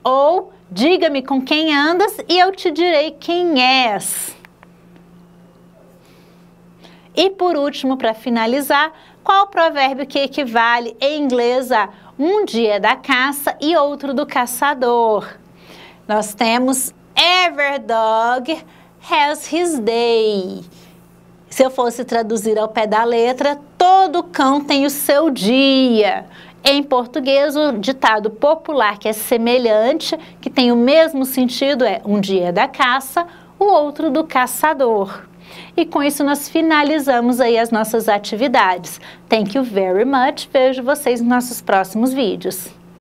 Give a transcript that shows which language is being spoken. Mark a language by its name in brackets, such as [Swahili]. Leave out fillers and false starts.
[Portuguese] Ou diga-me com quem andas e eu te direi quem és. E por último, para finalizar, qual o provérbio que equivale em inglês a um dia é da caça e outro do caçador? Nós temos [English] every dog has his day. [Portuguese] Se eu fosse traduzir ao pé da letra, todo cão tem o seu dia. Em português, o ditado popular que é semelhante, que tem o mesmo sentido, é um dia é da caça, o outro do caçador. E com isso nós finalizamos aí as nossas atividades. [English] Thank you very much. [Portuguese] Vejo vocês nos nossos próximos vídeos.